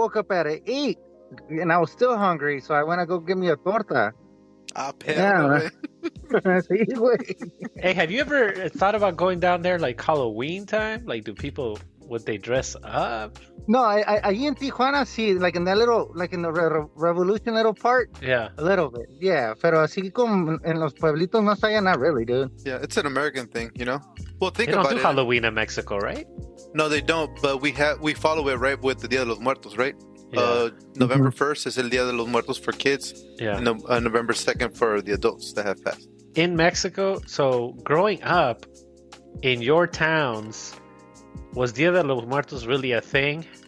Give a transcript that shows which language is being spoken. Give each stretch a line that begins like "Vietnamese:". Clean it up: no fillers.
English: at 8, and I was still hungry, so I went to go get me a torta. Ah,
Spanish: Yeah. Sí, güey.
English: Hey, have you ever thought about going down there like Halloween time? Like, would they dress up? No, I in Tijuana, sí, like in that little, like in the Revolution little part, Yeah. a little bit, yeah.
Spanish: Pero así como en los pueblitos más allá,
English: not really, dude. Yeah, it's an American thing, you know. Well, think They don't about do it. Halloween in Mexico, right? No, they don't. But we follow it right with the Dia de los Muertos, right? Yeah. November 1st is el Dia de los Muertos for kids, Yeah. and November 2nd for the adults that have passed. In Mexico, so growing up in your towns, was Dia de los Muertos really a thing?